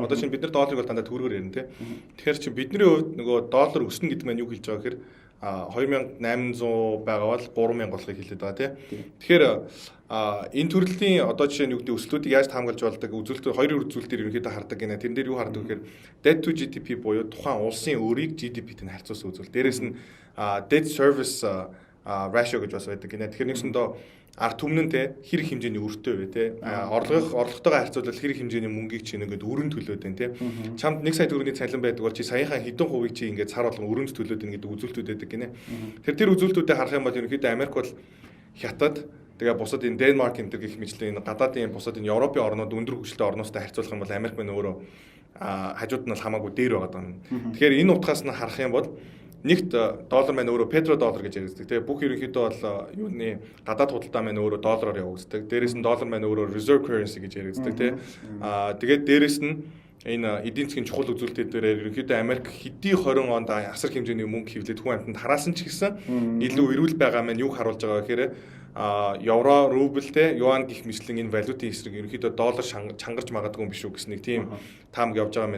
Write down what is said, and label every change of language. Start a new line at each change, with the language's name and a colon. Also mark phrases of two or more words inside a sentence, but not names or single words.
Mongolian: Одоо чинь бид нар долларыг бол дандаа төгрөгөөр ярина тий. Тэгэхээр чинь бидний хувьд нөгөө доллар өснө гэдэг маань юу хэлж байгаа гэхээр 2800 байгаа бол 3000 болохыг хэлээд байгаа тий. Тэгэхээр энэ төрлийн одоо жишээ нь юу гэдэг өслүүдийг яаж хамгаалж болдог үзүүлэлт хоёрын үзүүлэлтээр ерөнхийдөө хардаг гинэ. Тэрэн дээр юу хардаг гэхээр
English: debt to GDP
Mongolian: буюу тухайн улсын өрийг GDP-тэй харьцуулсан үзүүлэлт. Дээрээс нь
English: debt service ratio
Mongolian: гэж бас байдаг гинэ. Тэгэхээр нэгсэндээ арга түмэн те хэрэг хэмжээний өртөө вэ те орлоготойгоо харьцуулбал хэрэг хэмжээний мөнгийг чинь ингээд өрөнд төлөөд байна те чамд 1 сая төгрөгийн цалин байдаг бол чи саяхан хэдэн хувийг чи ингээд сар болгон өрөнд төлөөд байна гэдэг үзүүлэлтүүд байдаг гинэ. Тэр үзүүлэлтүүдэд харах юм бол ерөнхийдөө Америк бол хятад тэгээ бусад энэ Денмарк энэ гэх мэтлэн энэ гадаадын бусад энэ Европын орнууд өндөр хөгжилтэй орнуудтай харьцуулах юм бол Америк маань өөрөө хажууд нь хамаагүй дээр байгаа даа. Тэгэхээр энэ утгаас нь харах юм бол нэгт доллар маань өөрөө петродоллар гэж яригддаг. Тэгээ бүх ерөнхийдөө бол юуны гадаад худалдаа маань өөрөө доллараар явагддаг. Дээрээс нь доллар маань өөрөө
English: reserve currency
Mongolian: гэж яригддаг тий. Тэгээд дээрээс нь энэ эдийн засгийн чухал үзүүлэлтээр ерөнхийдөө Америк хэдий 20 онд асар хэмжээний мөнгө хевлээд хүн амтнд хараасан ч гэсэн илүү эрүүл байгаа маань юу харуулж байгаа гэхээр евро, рубль те юан гих мэтлэн энэ валютын эсрэг ерөнхийдөө доллар чангарч магадгүй юм биш үү гэсэн нэг тийм таамаг явж байгаа юм.